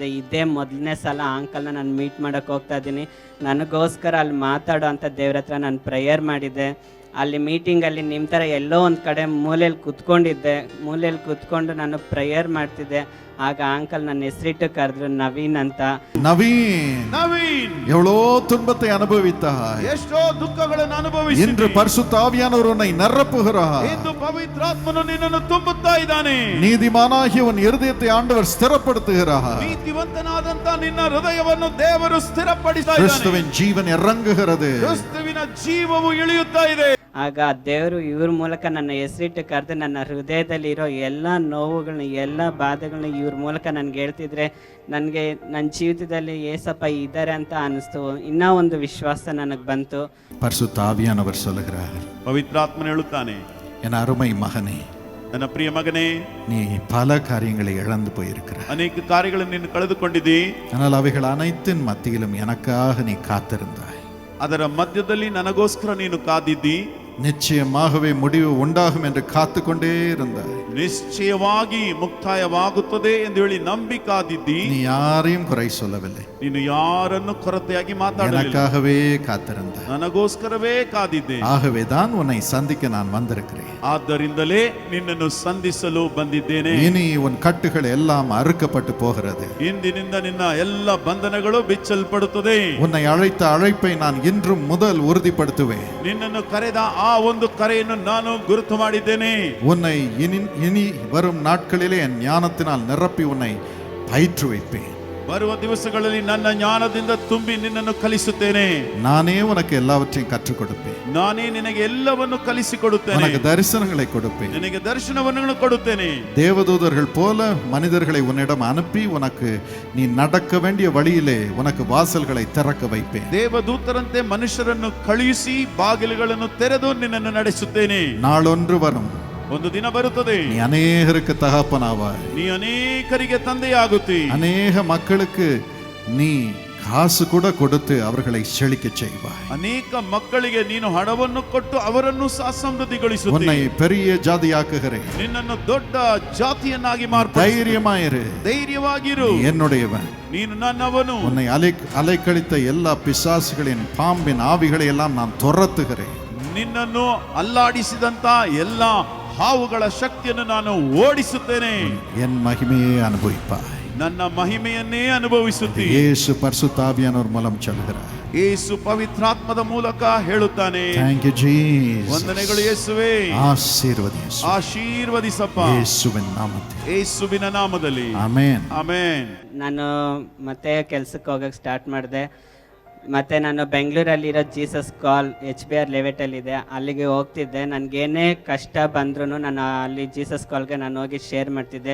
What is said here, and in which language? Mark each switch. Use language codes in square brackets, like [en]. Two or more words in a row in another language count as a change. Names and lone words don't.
[kn] ಇದೇ ಮೊದಲನೇ ಸಲ ಅಂಕಲ್ನ ನಾನು ಮೀಟ್ ಮಾಡೋಕ್ಕೆ ಹೋಗ್ತಾಯಿದ್ದೀನಿ. ನನಗೋಸ್ಕರ ಅಲ್ಲಿ ಮಾತಾಡೋ ಅಂತ ದೇವ್ರ ಹತ್ರ ನಾನು ಪ್ರೇಯರ್ ಮಾಡಿದ್ದೆ. ಅಲ್ಲಿ ಮೀಟಿಂಗಲ್ಲಿ ನಿಮ್ಮ ಥರ ಎಲ್ಲೋ ಒಂದು ಕಡೆ ಮೂಲೆಯಲ್ಲಿ ಕೂತ್ಕೊಂಡು ನಾನು ಪ್ರೇಯರ್ ಮಾಡ್ತಿದ್ದೆ. ಆಗ ಅಂಕಲ್ ನನ್ನ ಹೆಸರಿಟ್ಟು ಕರೆದ್ರು, ನವೀನ್ ಅಂತ. [ta] நவீன் எவ்வளோ துன்பத்தை அனுபவித்தாய், [kn] ಎಷ್ಟೋ ದುಃಖಗಳನ್ನು ಅನುಭವಿಸಿ [ta] இன்று பரிசுத்த ஆவியானவர் உன்னை நிரப்புகிறார். [kn] ಇಂದು ಪವಿತ್ರಾತ್ಮನು ನಿನ್ನನ್ನು ತುಂಬುತ್ತಾ ಇದ್ದಾನೆ. [ta] நீதிமானாகிய உன் இருதயத்தை ஆண்டவர் ஸ்திரப்படுத்துகிறார். [kn] ನೀತಿವಂತನಾದಂತ ನಿನ್ನ ಹೃದಯವನ್ನು ದೇವರು ಸ್ಥಿರಪಡಿಸ್ತಾ ಇದ್ದಾನೆ. [ta] கிறிஸ்துவின் ஜீவன் இறங்குகிறது. [kn] ಕ್ರಿಸ್ತುವಿನ ಜೀವವು ಇಳಿಯುತ್ತಾ ಇದೆ. ಆಗ ದೇವರು ಇವ್ರ ಮೂಲಕ ನನ್ನ ಹೆಸರಿಟ್ಟು ಕರೆದು ನನ್ನ ಹೃದಯದಲ್ಲಿರೋ ಎಲ್ಲ ನೋವುಗಳನ್ನ, ಎಲ್ಲ ಬಾಧೆಗಳನ್ನ ಇವ್ರ ಮೂಲಕ ನನಗೆ ಹೇಳ್ತಿದ್ರೆ ನನಗೆ ನನ್ನ ಜೀವಿತದಲ್ಲಿ ಏಸಪ್ಪ ಇದ್ದಾರೆ ಅಂತ ಅನ್ನಿಸ್ತು. ಇನ್ನೂ ಒಂದು ವಿಶ್ವಾಸ ನನಗೆ ಬಂತು. [ta] பரிசுத்த ஆவியானவர் சொல்லுகிறார், [kn] ಪವಿತ್ರಾತ್ಮನು ಹೇಳುತ್ತಾನೆ, [ta] என் அருமை மகனே, [kn] ನನ್ನ ಪ್ರಿಯ ಮಗನೇ, [ta] நீ பல காரியங்களை இழந்து போயிருக்கிறாய். [kn] ಅನೇಕ ಕಾರ್ಯಗಳನ್ನು ನೀನು ಕಳೆದುಕೊಂಡಿದ್ದಿ. [ta] ஆனால் அவைகள் அனைத்தின் மத்தியிலும் எனக்காக நீ காத்திருந்தாய். [kn] ಅದರ ಮಧ್ಯದಲ್ಲಿ ನನಗೋಸ್ಕರ ನೀನು ಕಾದಿದ್ದಿ. [ta] நிச்சயமாகவே முடிவு உண்டாகும் என்று காத்து கொண்டே இருந்தாய். [kn] ನಿಶ್ಚಯವಾಗಿ ಮುಕ್ತಾಯವಾಗುತ್ತದೆ ಎಂದು ಹೇಳಿ ನಂಬಿ ಕಾದಿದ್ದಿ. [ta] நீ யாரையும் குறை சொல்லவில்லை. [kn] ನೀನು ಯಾರನ್ನು ಕೊರತೆಯಾಗಿ ಮಾತಾಡಲಿಲ್ಲ. [ta] எனக்காகவே காத்திருந்தாய். [kn] ನನಗೋಸ್ಕರವೇ ಕಾದಿದ್ದೆ. [ta] ஆகவே தான் உன்னை சந்திக்க நான் வந்திருக்கிறேன். [kn] ಆದ್ದರಿಂದಲೇ ನಿನ್ನನ್ನು ಸಂಧಿಸಲು ಬಂದಿದ್ದೇನೆ. [ta] இனி உன் கட்டுகள் எல்லாம் அறுக்கப்பட்டு போகிறது. [kn] ಇಂದಿನಿಂದ ನಿನ್ನ ಎಲ್ಲ ಬಂಧನಗಳು ಬಿಚ್ಚಲ್ಪಡುತ್ತದೆ. [ta] உன்னை அழைத்த அழைப்பை நான் இன்றும் முதல் உறுதிப்படுத்துவேன். [kn] ನಿನ್ನನ್ನು ಕರೆದ ಆ ಒಂದು ಕರೆಯನ್ನು ನಾನು ಗುರುತು ಮಾಡಿದ್ದೇನೆ. [ta] உன்னை இனி வரும் நாட்களிலே என் ஞானத்தினால் நிரப்பி உன்னை பயிற்றுவிப்பேன். [kn] ಬರುವ ದಿವಸಗಳಲ್ಲಿ ನನ್ನ ಜ್ಞಾನದಿಂದ ತುಂಬಿ ನಿನ್ನನ್ನು ಕಲಿಸುತ್ತೇನೆ. [ta] நானே உனக்கு எல்லாவற்றையும் கற்றுக் கொடுப்பேன். [kn] ನಾನೇ ನಿನಗೆ ಎಲ್ಲವನ್ನು ಕಲಿಸಿಕೊಡುತ್ತೇನೆ. [ta] உனக்கு தரிசனங்களை கொடுப்பேன். [kn] ನಿನಗೆ ದರ್ಶನವನ್ನು ಕೊಡುತ್ತೇನೆ. [ta] தேவதூதர்கள் போல மனிதர்களை உன்னிடம் அனுப்பி உனக்கு நீ நடக்க வேண்டிய வழியிலே உனக்கு வாசல்களை திறக்க வைப்பேன். [kn] ದೇವದೂತರಂತೆ ಮನುಷ್ಯರನ್ನು ಕಳುಹಿಸಿ ಬಾಗಿಲುಗಳನ್ನು ತೆರೆದು ನಿನ್ನನ್ನು ನಡೆಸುತ್ತೇನೆ. [ta] நாளொன்று வரும், [kn] ಒಂದು ದಿನ ಬರುತ್ತದೆ, [ta] நீ அநேகருக்கு தகப்பனாவாய். [kn] ನೀ ಅನೇಕರಿಗೆ ತಂದೆಯಾಗುತ್ತಿ. [ta] அநேக மக்களுக்கு நீ காசு கூட கொடுத்து அவர்களை செழிக்க செய்வாய். [kn] ಅನೇಕ ಮಕ್ಕಳಿಗೆ ನೀನು ಹಣವನ್ನು ಕೊಟ್ಟು ಅವರನ್ನು ಸಹ ಸಮೃದ್ಧಿಗೊಳಿಸುತ್ತಿ. [ta] உன்னை பெரிய ஜாதியாக்குகிறேன். [kn] ನಿನ್ನನ್ನು ದೊಡ್ಡ ಜಾತಿಯನ್ನಾಗಿ ಮಾರ್ಪಡಿಸುತ್ತಿ. [ta] தைரியமாயிரு, [kn] ಧೈರ್ಯವಾಗಿರು, [ta] நீ என்னுடையவன். [kn] ನೀನು ನನ್ನವನು. [ta] உன்னை அலைக்கழித்த எல்லா பிசாசுகளின் பாம்பின் ஆவிகளை எல்லாம் நான் துரத்துகிறேன். [kn] ನಿನ್ನನ್ನು ಅಲ್ಲಾಡಿಸಿದಂತ ಎಲ್ಲ ಹಾವುಗಳ ಶಕ್ತಿಯನ್ನು ನಾನು ಓಡಿಸುತ್ತೇನೆ. [ta] என் மகிமையை அனுபவிப்பாய். [kn] ನನ್ನ ಮಹಿಮೆಯನ್ನೇ ಅನುಭವಿಸುತ್ತಿ. [ta] இயேசு பரிசுத்த ஆவியானவர் மூலம் சொல்கிறார். [kn] ಯೇಸು ಪವಿತ್ರಾತ್ಮದ ಮೂಲಕ ಹೇಳುತ್ತಾನೆ. [en] Thank you Jesus. [kn] ವಂದನೆಗಳು ಯೇಸುವೇ. [ta] ஆசீர்வதியேசு. [kn] ಆಶೀರ್ವದಿಸಪ್ಪ [ta] இயேசுவின் நாமத்தில். [kn] ಯೇಸುವಿನ ನಾಮದಲ್ಲಿ. ಆಮೆನ್. ಆಮೆನ್. ನಾನು ಮತ್ತೆ ಕೆಲಸಕ್ಕೆ ಹೋಗೋಕ್ಕೆ ಸ್ಟಾರ್ಟ್ ಮಾಡಿದೆ. ಮತ್ತು ನಾನು ಬೆಂಗಳೂರಲ್ಲಿರೋ ಜೀಸಸ್ ಕಾಲ್ HBR ಲೇಔಟಲ್ಲಿದೆ, ಅಲ್ಲಿಗೆ ಹೋಗ್ತಿದ್ದೆ. ನನಗೇನೇ ಕಷ್ಟ ಬಂದ್ರೂ ನಾನು ಅಲ್ಲಿ ಜೀಸಸ್ ಕಾಲ್ಗೆ ನಾನು ಹೋಗಿ ಶೇರ್ ಮಾಡ್ತಿದ್ದೆ.